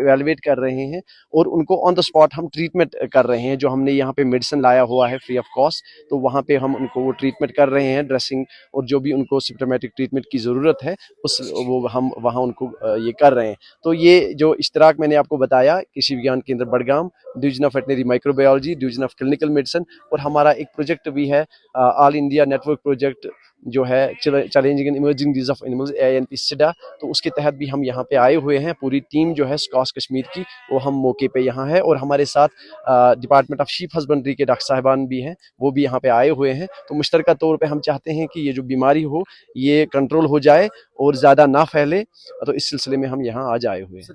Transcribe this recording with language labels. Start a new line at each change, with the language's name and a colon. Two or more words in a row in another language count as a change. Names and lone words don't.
Urdu: ایویلویٹ کر رہے ہیں اور ان کو
English: on the spot
Urdu: ہم ٹریٹمنٹ کر رہے ہیں جو ہم نے یہاں پہ میڈیسن لایا ہوا ہے
English: free of cost
Urdu: تو وہاں پہ ہم ان کو وہ ٹریٹمنٹ کر رہے ہیں ڈریسنگ اور جو بھی ان کو
English: symptomatic treatment
Urdu: کی ضرورت ہے وہ ہم وہاں ان کو یہ کر رہے ہیں تو یہ جو اشتراک میں نے آپ کو بتایا کرشی وگیان کیندر بڈگام ڈویژن آف ویٹرنری مائکرو بایولوجی ڈویژن آف کلینکل میڈیسن اور ہمارا ایک پروجیکٹ بھی ہے آل انڈیا نیٹ ورک پروجیکٹ جو ہے چیلنجنگ اینڈ ایمرجنگ ڈیزیز آف اینیملز AINP سیڈا تو اس کے تحت بھی ہم یہاں پہ آئے ہوئے ہیں پوری ٹیم جو ہے سکاس کشمیر کی وہ ہم موقع پہ یہاں ہے اور ہمارے ساتھ ڈپارٹمنٹ آف شیپ ہسبنڈری کے ڈاکٹر صاحبان بھی ہیں وہ بھی یہاں پہ آئے ہوئے ہیں تو مشترکہ طور پہ ہم چاہتے ہیں کہ یہ جو بیماری ہو یہ کنٹرول ہو جائے اور زیادہ نہ پھیلے تو اس سلسلے میں ہم یہاں آج آئے ہوئے ہیں